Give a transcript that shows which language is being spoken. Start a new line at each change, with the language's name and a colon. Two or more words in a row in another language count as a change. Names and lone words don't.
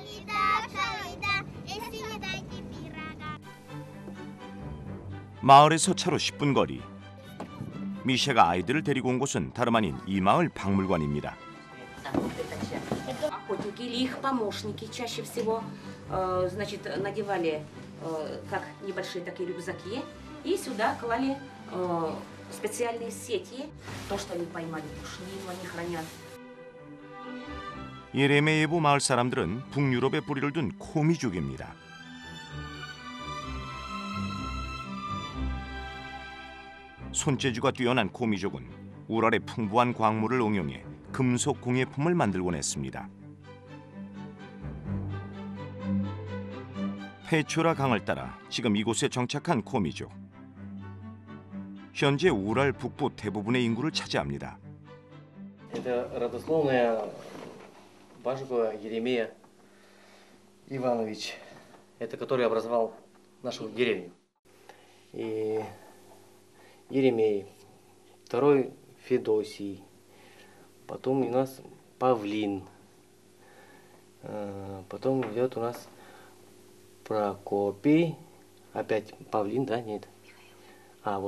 Korean: 마을에서 차로 10분 거리. 미샤가 아이들을 데리고 온 곳은 다름 아닌 이 마을 박물관입니다.
Russian: Охотники или их помощники чаще всего, значит, надевали как небольшие такие рюкзаки и сюда клали специальные сети. То, что они поймали, пушнину они хранят.
Korean: 예레미예보 마을 사람들은 북유럽에 뿌리를 둔 코미족입니다. 손재주가 뛰어난 코미족은 우랄의 풍부한 광물을 응용해 금속 공예품을 만들곤 했습니다. 페초라 강을 따라 지금 이곳에 정착한 코미족. 현재 우랄 북부 대부분의 인구를 차지합니다.
Russian: Это родословная Бажикова Еремея Иванович, это который образовал нашу деревню. И Еремей, второй Федосий, потом у нас Павлин, потом идет у нас Прокопий, опять Павлин, да, нет?